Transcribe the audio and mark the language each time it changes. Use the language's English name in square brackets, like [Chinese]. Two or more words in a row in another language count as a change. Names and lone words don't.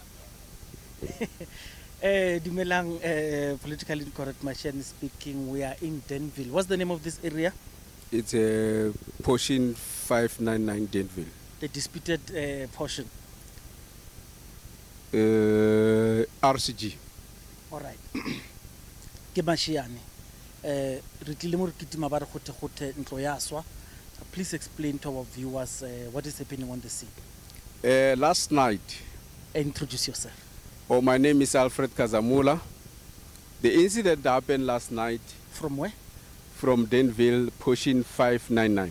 [English] Dumelang, politically incorrect machine speaking. We are in Denville. What's the name of this area? It's a portion 599 Denville. The disputed portion. RCG. All right. [Tswana] Ke mashiane. Re tlile mo re kitima ba re gote ntlo ya swa. [English] Please explain to our viewers what is happening on the scene. Last night. Introduce yourself. Oh, my name is Alfred Kazamula. The incident happened last night. From where? From Denville, portion 599.